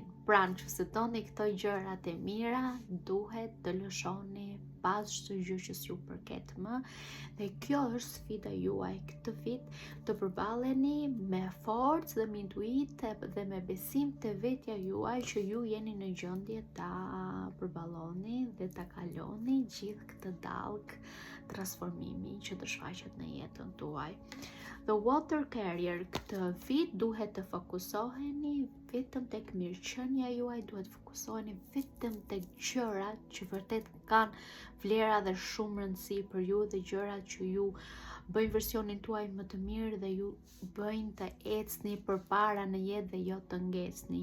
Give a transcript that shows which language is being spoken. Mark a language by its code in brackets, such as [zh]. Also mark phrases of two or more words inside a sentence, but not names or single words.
[sq] Pra nëse doni këto gjërat e mira, duhet të lëshoni pas çdo gjë që s'ju përket më, dhe kjo është sfida juaj këtë vit, të përballeni me forcë dhe me intuitë dhe me besim të vetja juaj që ju jeni në gjendje ta përballoni dhe ta kaloni gjithë këtë dallgë transformimi që të shfaqet në jetën tuaj. [en] The water carrier, [sq] këtë vit duhet të fokusoheni vetëm tek mirëqenia juaj, duhet të fokusoheni vetëm tek gjërat që vërtet kanë vlera dhe shumë rëndësi për ju dhe gjërat që ju bëjnë versionin tuaj më të mirë dhe ju bëjnë të ecni përpara në jetë dhe jo të ngecni.